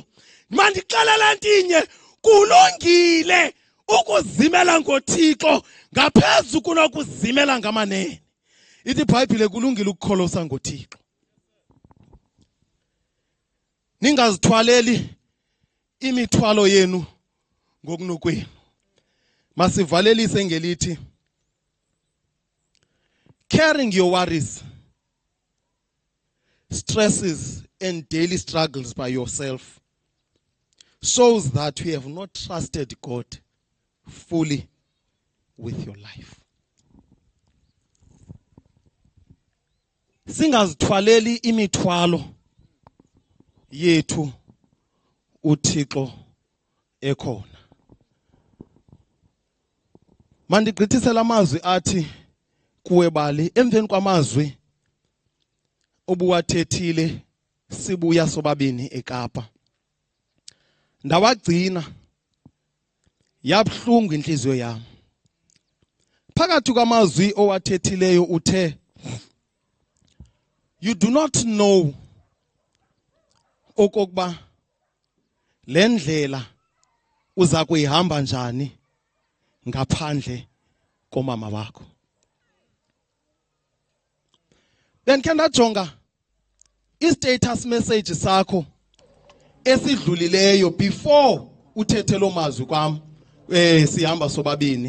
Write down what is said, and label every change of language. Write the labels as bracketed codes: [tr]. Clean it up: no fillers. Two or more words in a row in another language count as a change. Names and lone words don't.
[xh] Mandixelele ntinye, kulungile ukuzimela ngoThixo ngaphezu kunokuzimela ngamanene. Ithi iBhayibhile kulungile ukukholosa ngoThixo. Ningazithwaleli imithwalo yenu ngokunokwenu. Masivalelise ngelithi, [en] carrying your worries, stresses and daily struggles by yourself shows that you have not trusted God fully with your life. [xh] Singazithwaleli imithwalo yethu uThixo ekhona. Mandigqithisela amazwi athi kuwe bali, emveni kwamazwi obuwathethile sibuya sobabini eKapa, ndawagcina yabhlungu inhliziyo yami. Phakathi kwamazwi owathethileyo uthe, [en] you do not know [xh] okokuba le ndlela uza kuyihamba njani ngaphandle komama wakho. Bendikhe ndajonga i- [en] status message [xh] sakho esidlulileyo before uthethe lo mazwi kwam sihamba sobabini.